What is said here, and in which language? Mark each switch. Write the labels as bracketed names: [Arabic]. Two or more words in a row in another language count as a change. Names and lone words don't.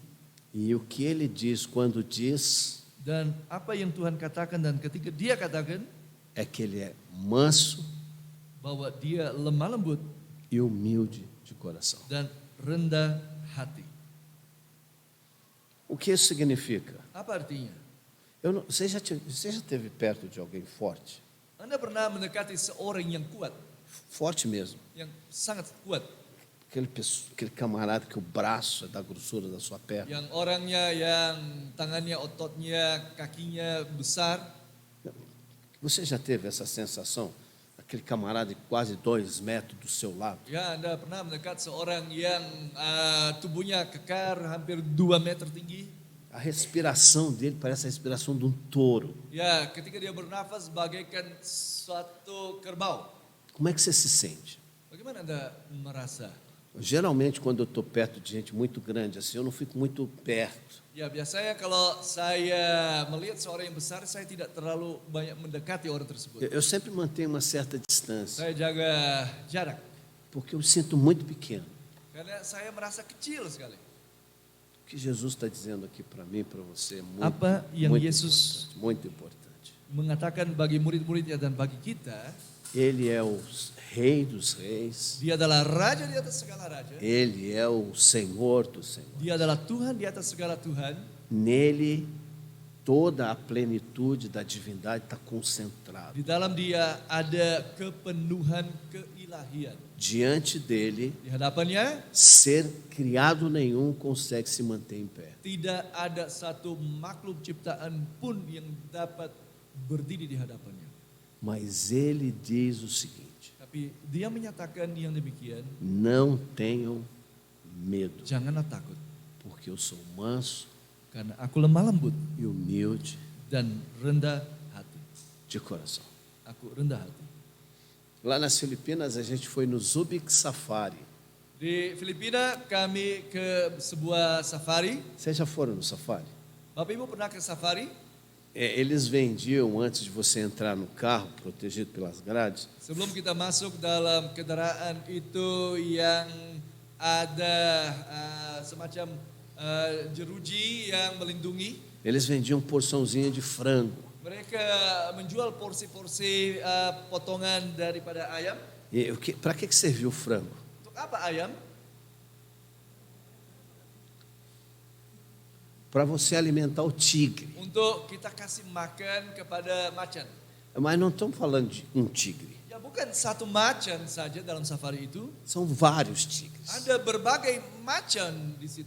[Portuguese] E o que ele diz quando diz [Indonesian] Dan apa yang Tuhan katakan dan ketika dia katakan [Portuguese] é que ele é manso [Indonesian] bahwa dia lemah lembut [Portuguese] e humilde de coração. [Indonesian] dan rendah hati. [Portuguese] O que isso significa? [Indonesian] Apa artinya? [Portuguese] Você já esteve perto de alguém forte? [Indonesian] Anda pernah mendekati seorang yang kuat, [Portuguese] Forte mesmo. [Indonesian] yang sangat kuat, [Portuguese] Aquele camarada que o braço é da grossura da sua perna. [Indonesian] yang orangnya yang tangannya, ototnya, kakinya besar. [Portuguese] Você já teve essa sensação? Aquele camarada de quase 2 metros do seu lado. [Indonesian] Ya, Anda pernah mendekat seorang yang tubuhnya kekar hampir 2 meter tinggi? [Portuguese] A respiração dele parece a respiração de um touro. [Indonesian] Ya, ketika dia bernafas bagaikan suatu kerbau. [Portuguese] Como é que você se sente? [Indonesian] Bagaimana Anda merasa? [Portuguese] Geralmente, quando eu estou perto de gente muito grande assim, eu não fico muito perto. [Indonesian] Ya, biasanya kalau saya melihat seorang yang besar, saya tidak terlalu banyak mendekati orang tersebut. [Portuguese] Eu sempre mantenho uma certa distância, [Indonesian] Saya jaga jarak, [Portuguese] porque eu me sinto muito pequeno. [Indonesian] karena saya merasa kecil sekali. [Portuguese] O que Jesus está dizendo aqui para mim, para você, é muito, [Indonesian] Apa yang [Portuguese] muito [Indonesian] Yesus [Portuguese] importante, muito importante. [Indonesian] mengatakan bagi murid-muridnya dan bagi kita, [Portuguese] Ele é o Rei dos Reis, [Indonesian] dia adalah Raja di atas segala Raja. [Portuguese] Ele é o Senhor dos Senhores. [Indonesian] Dia adalah Tuhan di atas segala Tuhan. [Portuguese] Nele, toda a plenitude da divindade está concentrada. [Indonesian] Di dalam dia ada kepenuhan keilahian. [Portuguese] Diante dele, [Indonesian] Di hadapannya [Portuguese] ser criado nenhum consegue se manter em pé. [Indonesian] tidak ada satu makhluk ciptaan pun yang dapat berdiri di hadapannya. [Portuguese] Mas ele diz o seguinte: [Indonesian] Tapi dia menyatakan yang demikian, [Portuguese] não tenham medo, [Indonesian] janganlah takut, [Portuguese] porque eu sou manso [Indonesian] karena aku lemah lembut [Portuguese] e humilde [Indonesian] dan rendah hati. [Portuguese] de coração. [Indonesian] Aku rendah hati. [Portuguese] Lá nas Filipinas, a gente foi no Zubik Safari. [Indonesian] Di Filipina kami ke sebuah safari. [Portuguese] Vocês já foram no safari? [Indonesian] Bapak Ibu pernah ke safari? [Portuguese] Eles vendiam, antes de você entrar no carro, protegido pelas grades, [Indonesian] Sebelum kita masuk dalam kendaraan itu yang ada semacam jeruji yang melindungi. [Portuguese] Eles vendiam porçãozinha de frango. [Indonesian] Mereka menjual porsi-porsi potongan daripada ayam. [Portuguese] E para que serviu o frango? [Indonesian] Untuk apa ayam? [Portuguese] Para você alimentar o tigre. [Indonesian] Untuk kita kasih makan kepada macan. [Portuguese] Mas não estamos falando de um tigre. [Indonesian] Ya bukan satu macan saja dalam safari itu. [Portuguese] São vários tigres. [Indonesian] Ada berbagai macan di situ.